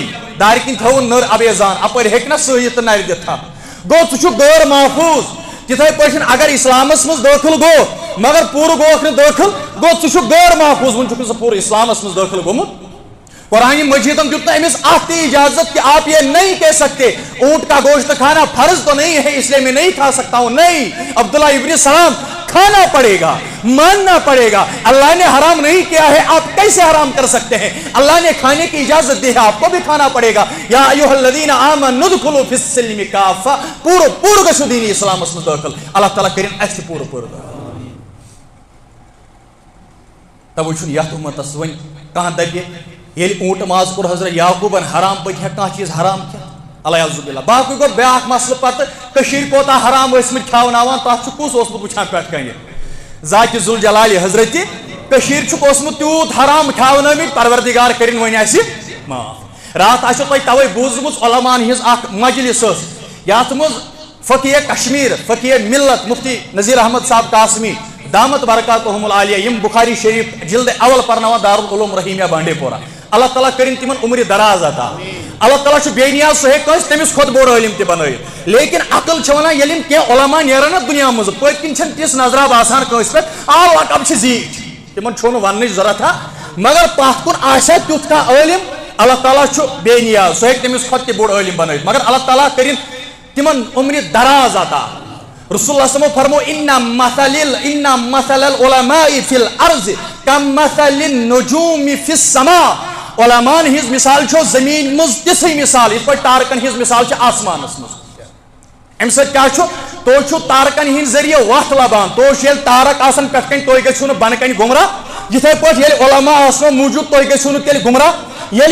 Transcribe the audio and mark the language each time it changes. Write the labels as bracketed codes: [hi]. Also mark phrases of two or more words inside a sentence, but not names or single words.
[ks] دارِ کِنۍ تھووُن نٔر ابیزان اپٲرۍ ہیٚکہِ نا سٕہہ یِتھ تہٕ نرِ دِتھ تھپھ گوٚو ژٕ چھُکھ غٲر محفوٗظ تِتھے پٲٹھۍ اگر اسلامس منٛز دٲخل گوٚو مگر پوٗرٕ گوٚوکھ نہٕ دٲخل گوٚو ژٕ چھُکھ غٲر محفوٗظ وۄنۍ چھُکھ نہٕ ژٕ پوٗرٕ اسلامس منٛز دٲخل گوٚمُت قرآن مجیدن دیُت نہٕ أمِس اکھ تہِ اجازت [ur] کہ آپ یہ نہیں کہہ سکتے اونٹ کا گوشت کھانا فرض تو نہیں ہے اس لیے میں نہیں کھا سکتا ہوں نہیں عبداللہ ابن سلام کھانا پڑے گا ماننا پڑے گا اللہ نے حرام نہیں کیا ہے آپ کیسے حرام کر سکتے ہیں اللہ نے کھانے کی اجازت دی ہے آپ کو بھی کھانا پڑے گا [ar] یا ایھا الذین آمنوا ادخلوا فی السلم کافہ [ks] پوٗرٕ پوٗرٕ گژھِو دیٖنی اسلامس منٛز دٲخل اللہ تعالیٰ کٔرِنۍ اَسہِ تہِ پوٗرٕ پوٗرٕ دٲخل توے چھُنہٕ یتھ اُمتس وۄنۍ کانٛہہ دپہِ ییٚلہِ اوٗنٛٹہٕ ماز کوٚر حضرت یعقوٗبن حرام پتہٕ ہیٚکہِ کانٛہہ چیٖز حرام کھٮ۪تھ [ar] الیاذ باللہ [ks] باقٕے گوٚو بیٛاکھ مسلہٕ پتہٕ کٔشیٖرِ کوتاہ حرام ٲسۍمٕتۍ کھٮ۪وناوان تتھ چھُ کُس اوسمُت وٕچھان پٮ۪ٹھ کنہِ ذاتِ ذوالجلالہِ حضرتِ کٔشیٖرِ چھُکھ اوسمُت تیوٗت حرام کھٮ۪ونٲومٕتۍ پروردِگار کٔرِنۍ وۄنۍ اَسہِ معاف راتھ آسیو تۄہہِ تَوَے بوٗزمٕژ علماہن ہِنٛز اکھ مجلس ٲس یتھ منٛز فقیہ کشمیٖر فقیہ ملت مفتی نذیر احمد صاحب قاسمی [ar] دامت برکاتہم [ks] العالیہ یم بخاری شریف جلد اول پرناوان دارالعلوم رحیمیہ بانڈی پورہ اللہ تعالیٰ کٔرِنۍ تِمن عمرِ دراز عطا اللہ تعالیٰ چھُ بے نیاز سُہ ہیٚکہِ کٲنٛسہِ تٔمِس کھۄتہٕ بوٚڑ عٲلِم تہِ بنٲیِتھ لیکن عقل چھِ وَنان ییٚلہِ یِم کینٛہہ علما نیران نا دُنیا منٛز پٔتۍ کِنۍ چھنہٕ تِژھ نظرا باسان کٲنٛسہِ پٮ۪ٹھ آ لقب چھِ زیٖٹھ تِمن چھُنہٕ وننٕچ ضروٗرت مگر پتھ کُن آسہِ ہا تیُتھ کانٛہہ عٲلِم اللہ تعالیٰ چھُ بے نیاز سُہ ہیٚکہِ تٔمِس کھۄتہٕ تہِ بوٚڑ عٲلِم بنٲیِتھ مگر اللہ تعالیٰ کٔرِنۍ تِمن عمرِ دراز عطا رسول اللہ [ar] صلی اللہ علیہ وسلم [ks] فرمو [ar] ان مثل العلماء فی الارض کمثل النجوم فی السماء [ks] علمان ہز مثال چھو زمین مز تِژھٕے مثال یِتھ پٲٹھۍ تارکن ہز مثال چھِ آسمانس مز امہِ سۭتۍ کیٛاہ چھُ تُہۍ چھُو تارکن ہٕنٛدۍ ذٔریعہٕ وتھ لبان تُہۍ ییٚلہِ تارک آسان پٮ۪ٹھ کَنۍ تُہۍ گٔژھِو نہٕ بۄنہٕ کَنۍ گُمراہ یِتھے پٲٹھۍ ییٚلہِ علما آسنو موٗجوٗد تُہۍ گٔژھِو نہٕ تیٚلہِ گُمراہ ییٚلہِ